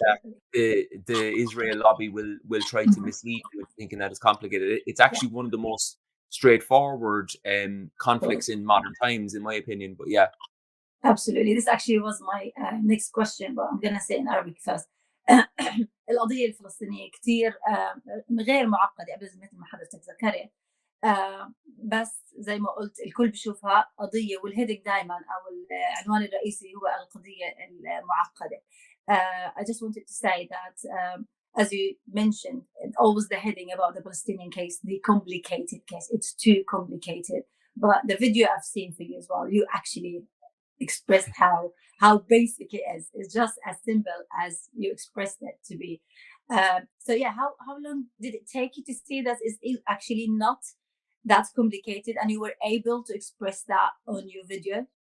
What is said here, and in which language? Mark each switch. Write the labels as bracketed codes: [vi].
[en] absolutely. the Israel lobby will try to Mhm. mislead you into thinking that it's complicated. It's actually one of the most straightforward Yeah. conflicts in modern times, in my opinion. But yeah. Absolutely. This actually was my next question, but I'm gonna say in Arabic first. [ar] القضية الفلسطينية كتير غير معقدة قبل مثل ما حضرتك ذكرت. بس زي ما قلت الكل بيشوفها قضية، والهيدك دائما أو العنوان الرئيسي هو القضية المعقدة. [en] I just wanted to say that, as you mentioned, always the heading about the Palestinian case, the complicated case. It's too complicated. But the video I've seen for you as well, you actually expressed how basic it is. It's just as simple as you expressed it to be. So yeah, how long did it take you to see that it's actually not that complicated, and you were able to express that on your video?